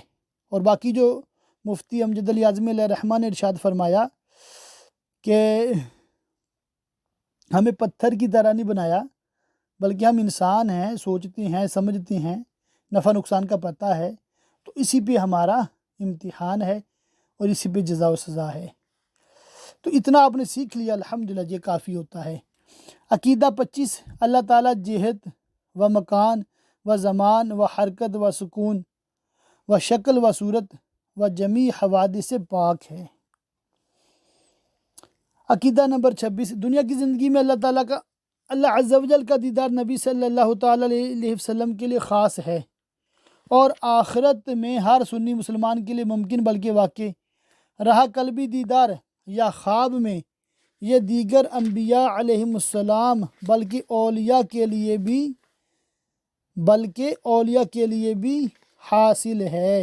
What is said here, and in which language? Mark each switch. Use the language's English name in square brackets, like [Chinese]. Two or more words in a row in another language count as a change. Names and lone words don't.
[Urdu] اور باقی جو مفتی امجد علی اعظمی علیہ الرحمہ نے ارشاد فرمایا کہ ہمیں پتھر کی طرح نہیں بنایا، بلکہ ہم انسان ہیں، سوچتے ہیں، سمجھتے ہیں، نفع نقصان کا پتہ ہے، تو اسی پہ ہمارا امتحان ہے اور اسی پہ جزا و سزا ہے۔ تو اتنا آپ نے سیکھ لیا، الحمدللہ، یہ کافی ہوتا ہے۔ عقیدہ 25، اللہ تعالیٰ جہت و مکان و زمان و حرکت و سکون و شکل و صورت و جمیع حوادث سے پاک ہے۔ عقیدہ نمبر 26، دنیا کی زندگی میں اللہ عز و جل کا دیدار نبی صلی اللہ تعالیٰ علیہ وسلم کے لیے خاص ہے، اور آخرت میں ہر سنی مسلمان کے لیے ممکن بلکہ واقع رہا قلبی دیدار یا خواب میں، یہ دیگر انبیاء علیہم السلام بلکہ اولیاء کے لیے بھی حاصل ہے۔